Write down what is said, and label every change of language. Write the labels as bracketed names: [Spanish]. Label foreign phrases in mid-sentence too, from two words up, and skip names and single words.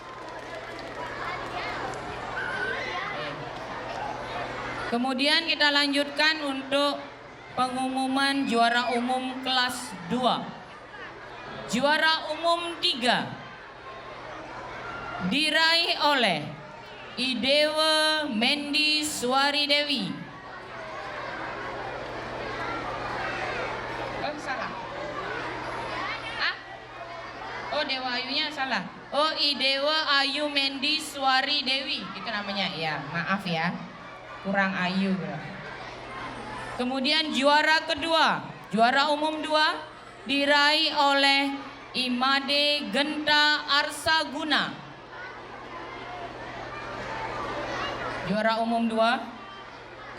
[Indonesian] Kemudian kita lanjutkan untuk pengumuman juara umum kelas 2. Juara umum 3 diraih oleh Idewa Mendi Suari Dewi. Oh, salah. Oh, Dewa Ayunya salah. Oh, Idewa Ayu Mendi Suari Dewi, itu namanya. Ya, maaf ya. Kurang ayu. Kemudian juara kedua, juara umum 2 diraih oleh Imade Genta Arsaguna. Juara umum 2.